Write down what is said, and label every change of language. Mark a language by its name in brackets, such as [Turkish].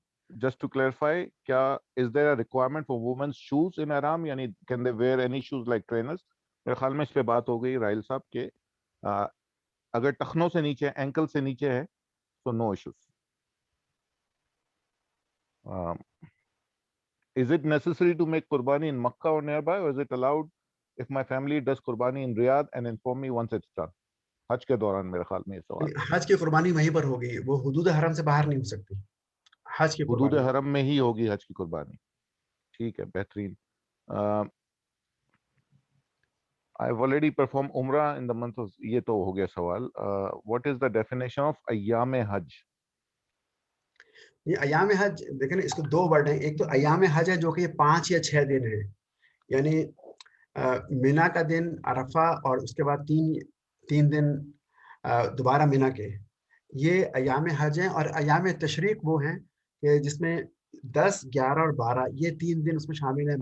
[English] Just to clarify, کیا is there a requirement for women's shoes in احرام، یعنی can they wear any shoes like trainers? [Urdu] میرے خیال میں اس پہ بات ہو گئی راہیل صاحب کے اگر ٹخنوں سے نیچے اینکل سے نیچے ہے تو نو issues. [English] Is it necessary to make qurbani in Makkah or nearby, or is it allowed if my family does qurbani in Riyadh and inform me once it's done? [Urdu] حج کے دوران میرے خیال میں یہ سوال ہے. حج کی قربانی وہیں پر ہوگی، وہ حدود حرم سے باہر نہیں ہو سکتی حج کی حدود قربانی. حرم میں ہی ہوگی حج کی قربانی. ٹھیک ہے، بہترین. [English] I've already performed Umrah in the month of، [Urdu] یہ تو ہو گیا سوال. [English] What is the definition of ایام حج؟ [Urdu] یہ ایام حج دیکھیں نا، اس کو 2 ورڈ ہیں. ایک تو ایام حج ہے جو کہ 5 یا 6 دن ہے، یعنی مینا کا دن، عرفہ، اور اس کے بعد 3 دن دوبارہ مینا کے، یہ ایام حج ہیں. اور ایام تشریق وہ ہیں کہ جس میں 10، 11 اور 12 یہ 3 دن اس میں شامل ہیں.